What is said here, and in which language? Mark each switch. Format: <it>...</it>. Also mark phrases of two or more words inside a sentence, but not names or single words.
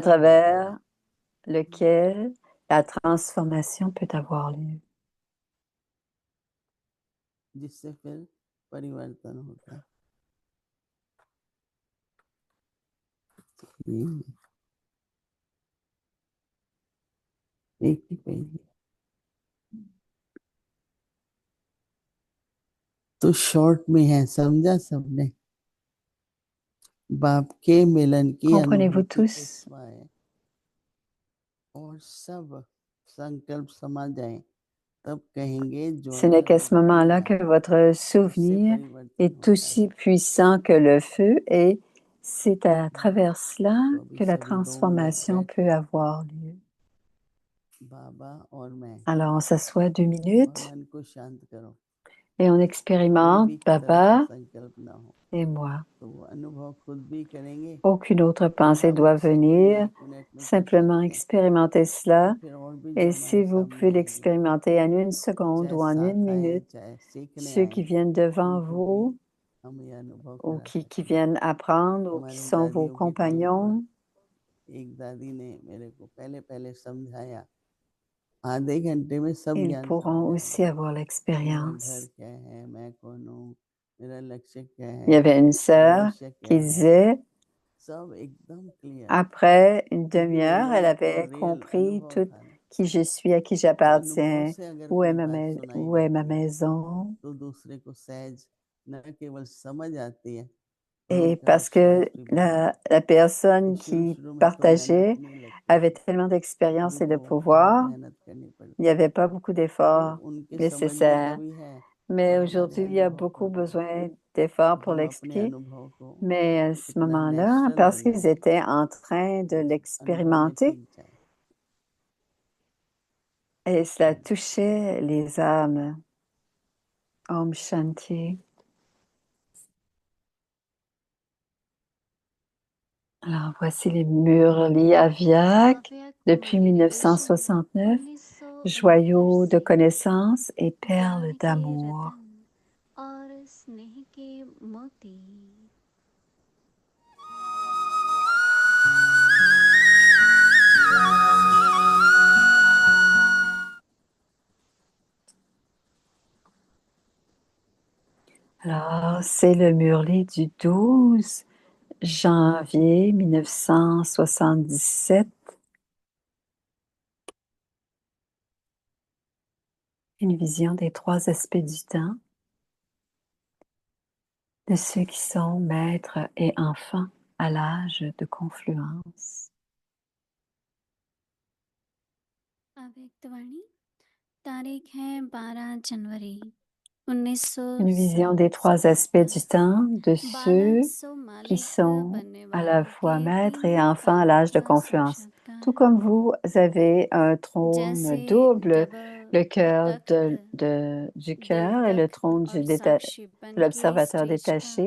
<hi>परिवर्तन होता है,</hi> <fr>travers lequel la transformation peut avoir lieu.</fr> <hi>जिससे फिर परिवर्तन होता है। एक ही पेज तो शॉर्ट में है, समझा सबने। बाप के मिलन की</hi> <fr>Comprenez-vous</fr> <hi>अनुभूति के</hi> <fr>tous?</fr> <hi>स्वाय और सब संकल्प समा जाए, तब कहेंगे</hi> <fr>Ce</fr> <hi>ज्वाला</hi> <fr>n'est qu'à</fr> <hi>रूप</hi> <fr>ce</fr> <hi>की</hi> <fr>moment-là que</fr> <hi>याद,</hi> <fr>votre</fr> <hi>इससे</hi> <fr>souvenir</fr> <hi>परिवर्तन</hi> <fr>est</fr> <hi>होता</hi> <fr>aussi</fr> <hi>है।</hi> <fr>puissant que le feu et c'est à travers cela</fr> <hi>तो अभी</hi> <fr>que la</fr> <hi>सभी 2 मिनट</hi> <fr>transformation</fr> <hi>बैठ के</hi> <fr>peut avoir lieu.</fr> <hi>बाबा और मैं</hi> <fr>Alors on s'assoit 2</fr> <hi>और</hi> <fr>minutes</fr> <hi>मन को शांत करो,</hi> <fr>et on</fr> <hi>कोई</hi> <fr>expérimente</fr> <hi>भी तरह का</hi> <fr>Baba</fr> <hi>संकल्प ना हो,</hi> <fr>et moi.</fr> <hi>तो वो अनुभव खुद भी करेंगे,</hi> <fr>Aucune autre</fr> <hi>और</hi> <fr>pensée</fr> <hi>हम</hi> <fr>doit</fr> <hi>एक सेकंड में,</hi> <fr>venir,</fr> <hi>1 मिनट में कर</hi> <fr>simplement</fr> <hi>सकते हैं,</hi> <fr>expérimenter</fr> <hi>और</hi> <fr>cela.</fr> <hi>फिर और भी जो</hi> <fr>Et</fr> <hi>हमारे</hi> <fr>si vous</fr> <hi>सामने</hi> <fr>pouvez</fr> <hi>आएंगे,</hi> <fr>l'expérimenter en 1 seconde</fr> <hi>चाहे</hi> <fr>ou en 1</fr> <hi>साथ आए,</hi> <fr>minute,</fr> <hi>चाहे सीखने</hi> <fr>ceux</fr> <hi>आए,</hi> <fr>qui viennent devant</fr> <hi>उनको भी</hi> <fr>vous</fr> <hi>हम ये अनुभव</hi> <fr>ou</fr> <hi>करा</hi> <fr>qui</fr> <hi>सकते हैं।</hi> <fr>viennent apprendre ou qui</fr> <hi>हमारे</hi> <fr>sont vos</fr> <hi>दादियों के टाइम पर</hi> <fr>compagnons,</fr> <hi>एक दादी ने मेरे को पहले पहले समझाया, आधे घंटे में सब</hi> <fr>ils</fr> <hi>ज्ञान</hi> <fr>pourront</fr> <hi>समझ</hi> <fr>aussi</fr> <hi>आएगा।</hi> <fr>avoir</fr> <hi>मेरा घर</hi> <fr>l'expérience.</fr> <hi>क्या है, मैं कौन हूँ, मेरा लक्ष्य क्या</hi> <fr>Il y</fr> <hi>है,</hi> <fr>avait une sœur</fr> <hi>भविष्य क्या</hi> <fr>qui</fr> <hi>है,</hi> <fr>disait,</fr> <hi>सब एकदम क्लियर,</hi> <fr>après une</fr> <hi>क्योंकि</hi> <fr>demi-heure, elle</fr> <hi>रियल को</hi> <fr>avait</fr> <hi>रियल</hi> <fr>compris</fr> <hi>अनुभव</hi> <fr>tout</fr> <hi>था ना।</hi> <fr>qui je suis, à qui</fr> <hi>तो अनुभव</hi> <fr>j'appartiens,</fr> <hi>से अगर कोई बात सुनाई</hi> <fr>où est ma</fr> <hi>देती है</hi> <fr>maison.</fr> <hi>तो दूसरे को सहज न केवल समझ आती है, पर</hi> <fr>Et</fr> <hi>उनका</hi> <fr>parce</fr> <hi>विश्वास</hi> <fr>que</fr> <hi>भी बढ़ जाता</hi> <fr>la</fr> <hi>है। तो</hi> <fr>personne</fr> <hi>शुरू</hi> <fr>qui</fr> <hi>शुरू में तो मेहनत</hi> <fr>partageait</fr> <hi>नहीं लगती,</hi> <fr>avaient tellement d'expérience et de</fr> <hi>उनको बहुत</hi> <fr>pouvoir,</fr> <hi>मेहनत करनी</hi> <fr>il</fr> <hi>पड़ती</hi> <fr>n'y</fr> <hi>है</hi> <fr>avait pas beaucoup</fr> <hi>तो</hi> <fr>d'efforts</fr> <hi>उनके समझने का</hi> <fr>nécessaires.</fr> <hi>भी है</hi> <fr>Mais</fr> <hi>और हमारे</hi> <fr>aujourd'hui, il y a</fr> <hi>अनुभव</hi> <fr>beaucoup</fr> <hi>का भी है</hi> <fr>besoin d'efforts pour</fr> <hi>हम अपने</hi> <fr>l'expliquer.</fr> <hi>अनुभव को</hi> <fr>Mais à ce</fr> <hi>इतना</hi> <fr>moment-là,</fr> <hi>नेचुरल</hi> <fr>parce qu'ils</fr> <hi>बनाए</hi> <fr>étaient en train de</fr> <hi>उस अनुभव में</hi> <fr>l'expérimenter,</fr> <hi>टिक जाए</hi> <fr>et cela touchait les âmes.</fr> <hi>Om Shanti.</hi> <fr>Alors, voici les Murli Aviak depuis 1969, joyaux de connaissances et perles d'amour.</fr> <hi>और स्नेह के मोती</hi> <fr>Alors, c'est le Murli du 12 janvier 1977. Une vision des 3 aspects du temps, de ceux qui sont maîtres et enfants à l'âge de confluence.</fr> <hi>अव्यक्तवाणी तारीख है 12 जनवरी</hi> <fr>Une vision des 3 aspects du temps, de ceux qui sont à la fois maîtres et enfants à l'âge de confluence. Tout comme vous avez un trône double, le cœur du cœur et le trône de l'observateur détaché.</fr>